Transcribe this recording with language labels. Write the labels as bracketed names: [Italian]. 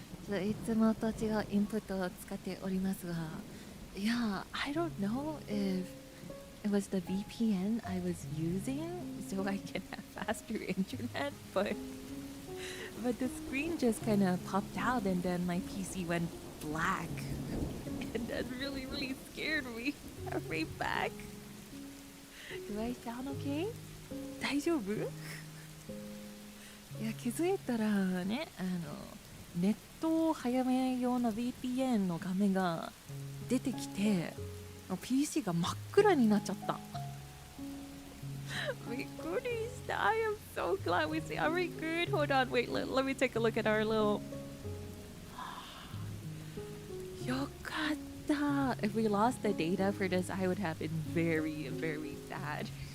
[Japanese] いつもと違うインプットを使っておりますが、 [English] Yeah, I don't know if it was the VPN I was using so I can have faster internet, but the screen just kind of popped out and then my PC went black. And that really, really scared me. I'm right back. Do I sound okay? [Japanese] 大丈夫？いや、気づいたらね、ネットを早めような VPN の画面が出てきて、PC が真っ暗になっちゃった。びっくりした。 [English] I am so glad we see. Are we good? Hold on, wait, let me take a look at our little... [Japanese] よかった。 [English] If we lost the data for this, I would have been very, very sad.